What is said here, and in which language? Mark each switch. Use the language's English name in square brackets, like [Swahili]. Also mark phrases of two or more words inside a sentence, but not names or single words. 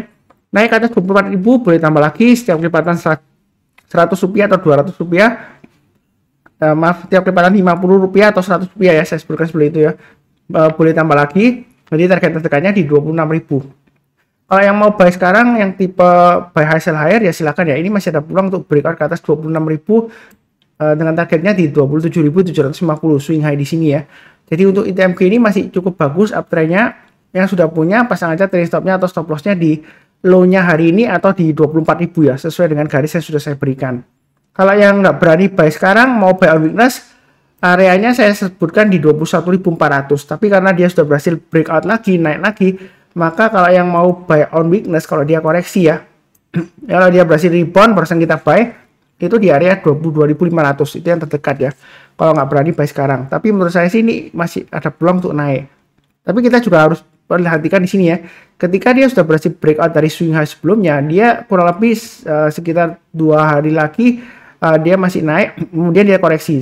[Indonesian] Naik ke atas 24.000 boleh tambah lagi setiap kelipatan 100 rupiah atau 200 rupiah. Maaf, setiap kelipatan 50 rupiah atau 100 rupiah ya, saya sebutkan seperti itu ya. Boleh tambah lagi. Jadi target terdekatnya di 26.000. Kalau yang mau buy sekarang yang tipe [English] buy high sell higher [Indonesian] ya silakan ya. Ini masih ada peluang untuk breakout ke atas 26.000 dengan targetnya di 27.750 [English] swing high [Indonesian] di sini ya. Jadi untuk ITMG ini masih cukup bagus uptrendnya. Yang sudah punya pasang aja [English] trailing stopnya [Indonesian] atau [English] stop lossnya [Indonesian] di low-nya hari ini atau di 24.000 ya, sesuai dengan garis yang sudah saya berikan. Kalau yang nggak berani buy sekarang, mau [English] buy on weakness, [Indonesian] areanya saya sebutkan di 21.400. Tapi karena dia sudah berhasil breakout lagi, naik lagi, maka kalau yang mau [English] buy on weakness, [Indonesian] kalau dia koreksi ya, kalau dia berhasil rebound, barusan kita buy, itu di area 22.500, itu yang terdekat ya. Kalau nggak berani buy sekarang. Tapi menurut saya sih ini masih ada peluang untuk naik. Tapi kita juga harus perhatikan di sini ya. Ketika dia sudah berhasil breakout dari [English] swing high [Indonesian] sebelumnya, dia kurang lebih sekitar 2 hari lagi dia masih naik, kemudian dia koreksi.